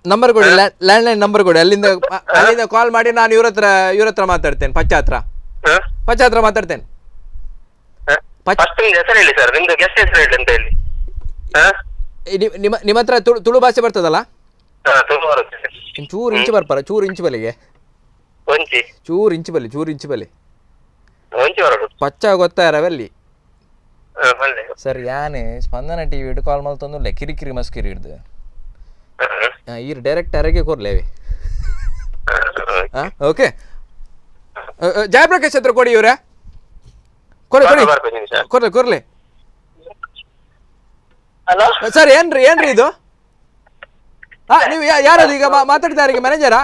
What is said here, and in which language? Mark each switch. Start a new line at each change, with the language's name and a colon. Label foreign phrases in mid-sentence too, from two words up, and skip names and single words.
Kannada: ನಂಬರ್ ಕೊಡಿ,
English: land line number
Kannada: ಕೊಡಿ. ಅಲ್ಲಿಂದ ಕಾಲ್ ಮಾಡಿ ನಾನು ಇವ್ರ ಹತ್ರ ಮಾತಾಡ್ತೇನೆ. ಪಚ್ಚ ಹತ್ರ ಮಾತಾಡ್ತೇನೆ. ಹೆಸರು ಹೇಳಿ ಸರ್, ನಿಮ್ದು ಗೆಸ್ಟ್ ಹೆಸರು ಹೇಳಿ ಅಂತ ಹೇಳಿ. ನಿಮ್ಮ ಹತ್ರ ತುಳು ಭಾಷೆ ಬರ್ತದಲ್ಲ? ತುಂಬ ಬರುತ್ತೆ.
Tulu: ಚೂರು ಇಂಚು ಬರ್ಪಾರ, ಚೂರು ಇಂಚು ಬಲಿಗೆ ಒಂಚಿ ಚೂರು ಇಂಚು ಬಲಿ, ಚೂರು ಇಂಚು ಬಲಿ
Kannada: ಒಂಚಿ ಬರೋದು
Tulu: ಪಚ್ಚ ಗೊತ್ತಾರವಲ್ಲಿ
Kannada: ಒಳ್ಳೆ.
Tulu: ಸರ್ ಯಾನೆ ಸ್ಪಂದನ ಟಿ ವಿ ಕಾಲ್ ಮಲ್ತೊಂದು ಕಿರಿಕಿರಿ ಮಸ್ಕಿರಿ ಹಿಡ್ದು ಈ ಡೈರೆಕ್ಟ್ ಅರಗೆ ಕೊರ್ಲೇವಿ.
Kannada: ಓಕೆ ಜಯಪ್ರಕಾಶ್ ಹತ್ರ ಕೊಡಿ ಇವ್ರೆ, ಕೊಡಿ
Tulu: ಕೊರ್ಲೆ ಕೊರ್ಲೆ.
Kannada: ಸರ್ ಏನ್ರಿ ಇದು? ನೀವು ಯಾರದು ಈಗ ಮಾತಾಡ್ತಾ ಮ್ಯಾನೇಜರಾ?